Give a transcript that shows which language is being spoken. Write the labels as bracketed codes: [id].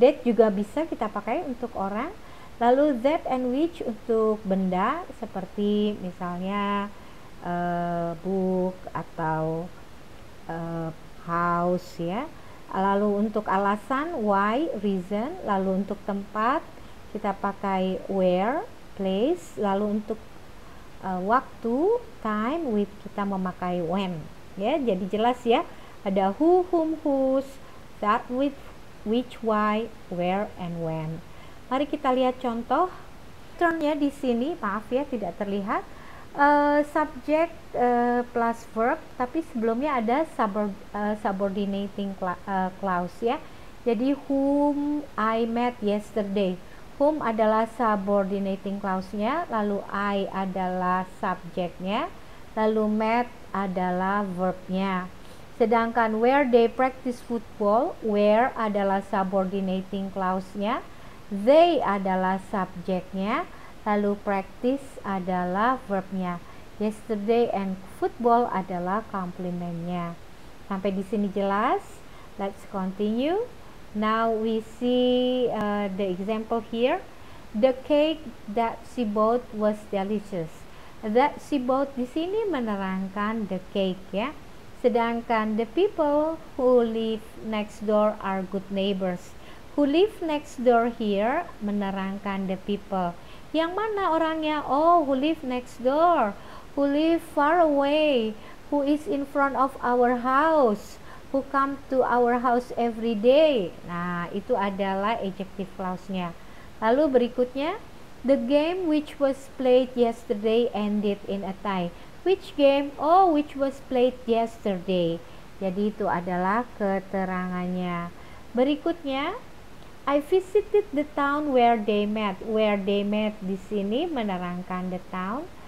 [id] That juga bisa kita pakai untuk orang. Lalu that and which untuk benda seperti misalnya book atau house ya. Lalu untuk alasan why, reason. Lalu untuk tempat kita pakai where, place. Lalu untuk waktu, time, with kita memakai when ya. Jadi jelas ya, ada who, whom, whose, that, with, which, why, where, and when. Mari kita lihat contoh. Termnya di sini, maaf ya tidak terlihat. Subject plus verb, tapi sebelumnya ada subordinating clause ya. Jadi [en] whom I met yesterday. [id] Whom adalah subordinating clause-nya, lalu I adalah subjeknya, lalu met adalah verbnya. Sedangkan [en] where they practice football, [id] where adalah subordinating clause-nya, they adalah subjeknya, lalu practice adalah verbnya. Yesterday and football adalah komplementnya. Sampai di sini jelas? [en] Let's continue. Now we see the example here. The cake that she bought was delicious. That she bought [id] di sini menerangkan [en] the cake ya. Sedangkan the people who live next door are good neighbors. Who live next door here [id] menerangkan [en] the people. [id] Yang mana orangnya? [en] Oh, who live next door. Who live far away. Who is in front of our house. Who come to our house every day. [id] Nah, itu adalah adjective clause-nya. Lalu berikutnya, [en] the game which was played yesterday ended in a tie. Which game? Oh, which was played yesterday. [id] Jadi itu adalah keterangannya. Berikutnya, [en] I visited the town where they met. Where they met [id] di sini menerangkan [en] the town.